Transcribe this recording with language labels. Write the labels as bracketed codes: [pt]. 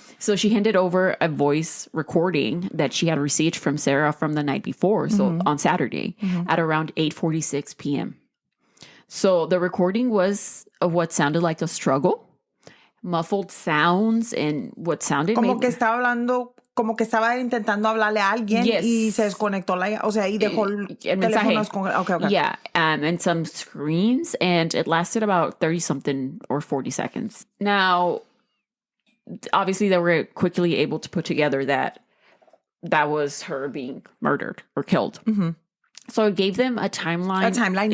[en] So she handed over a voice recording that she had received from Sarah from the night before, so on Saturday at around 8:46 p.m. So the recording was of what sounded like a struggle, muffled sounds, and what sounded [es] Como que estaba hablando, como que estaba intentando hablarle a alguien y se desconectó o sea, y dejó el teléfono desconectado. [en] Okay. Yeah, and some screams, and it lasted about 30-something or 40 seconds. Now, obviously, they were quickly able to put together that was her being murdered or killed. Mm-hmm. So it gave them a timeline.